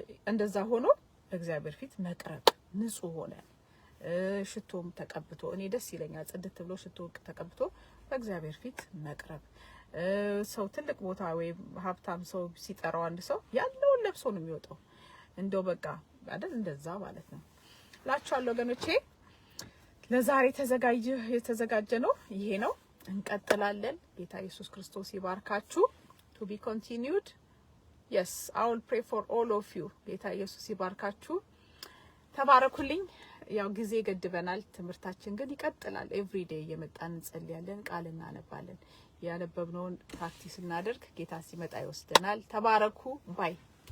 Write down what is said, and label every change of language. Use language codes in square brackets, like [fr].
[am] እንደዛ ሆኖ እግዚአብሔር ፊት መቅረብ ንጹህ ሆነ ሽቶም ተቀብቶ እኔ ደስ ይለኛል። ጽድት ብሎ ሽቶ ተቀብቶ በእግዚአብሔር ፊት መቅረብ። ሰው ትልቅ ቦታ ወይ ሀብታም ሰው ሲጠራው አንድ ሰው ያለውን ለብሶ ነው የሚወጣው። እንደው በቃ አይደል እንደዛ ማለት ነው ላችኋለሁ ወገኖቼ። ለዛሬ የተዘጋጀ ነው ይሄ ነው። እንቀጥላለን። ጌታ ኢየሱስ ክርስቶስ ይባርካችሁ። [en] to be continued. Yes, I will pray for all of you. [am] ጌታ ኢየሱስ ይባርካችሁ። ተባረኩልኝ። ያው ጊዜ ገድበናል። ትምህርታችን ግን ይቀጥላል። every day እየመጣን እንጸልያለን፣ ቃል እናነባለን። ያነበብነውን ፕራክቲስ እናደርግ። ጌታ ሲመጣ ይወስደናል። ተባረኩ። ባይ